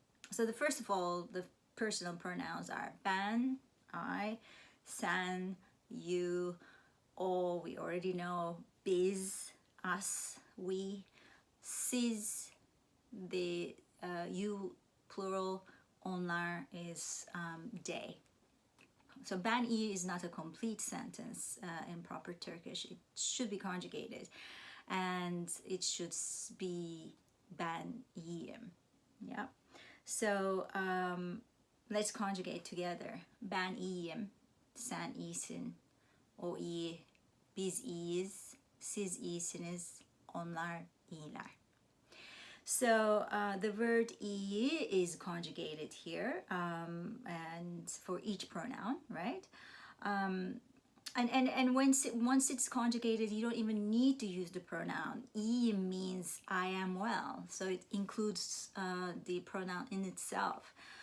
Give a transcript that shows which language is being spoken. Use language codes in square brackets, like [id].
[en] So the first of all, the personal pronouns are ben, I, sen, you, o, we already know, biz, us, we, siz, the you plural, onlar is they. So [tr] ben iyi [en] is not a complete sentence in proper Turkish. It should be conjugated, and it should be [tr] ben iyiyim. [en] Yeah. So let's conjugate together. [tr] Ben iyiyim, sen iyisin, o iyi, biz iyiyiz, siz iyisiniz, onlar iyiler. [en] So the word iyi is conjugated here, and for each pronoun, right? And once it's conjugated, you don't even need to use the pronoun. İyi means I am well, so it includes the pronoun in itself.